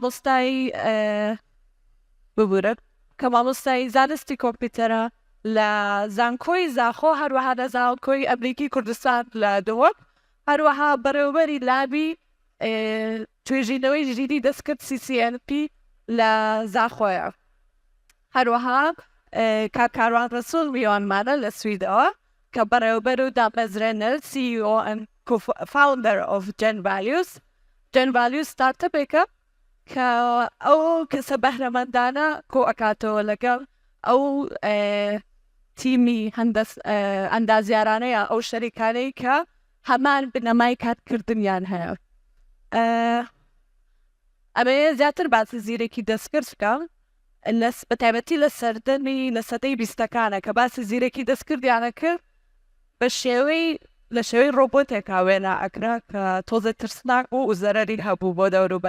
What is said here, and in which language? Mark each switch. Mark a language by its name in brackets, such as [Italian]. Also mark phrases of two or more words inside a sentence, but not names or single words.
[Central Kurdish] مامۆستای زانستی کۆمپیوتەرە لە زانکۆی زاخۆ، هەروەها لە زانکۆی ئەمریکی کوردستان لە دۆوەک، هەروەها بەڕێوەبەری لابی توێژینەوەی ژیری دەستکرد CCNP لە زاخۆیە. هەروەها کاکاروان ڕەسوول میوانمانە لە سویدەوە کە بەڕێوەبەر و دامەزرێنەر [English] CEO and co-founder of Gen Values. [Central Kurdish] Gen Values ستارتەپێکە کە ئەو کەسە بەهرەمەندانە کۆ ئەکاتەوە لەگەڵ ئەو تیمی ئەندازیارانەیە ئەو شەریکانەی کە هەمان بنەمای کارکردنیان هەیە. ئەمە زیاتر باسی زیرەکی دەستکرد بکەم بە تایبەتی لە سەردەمی لە سەدەی 20ەکانە کە باسی زیرەکی دەستکردیانە کرد بە لە شێوەی ڕۆبۆتێکا وێنا ئەکرا کە تۆزە ترسناک بوو و زەرەری هەبوو بۆ دەوروبەر.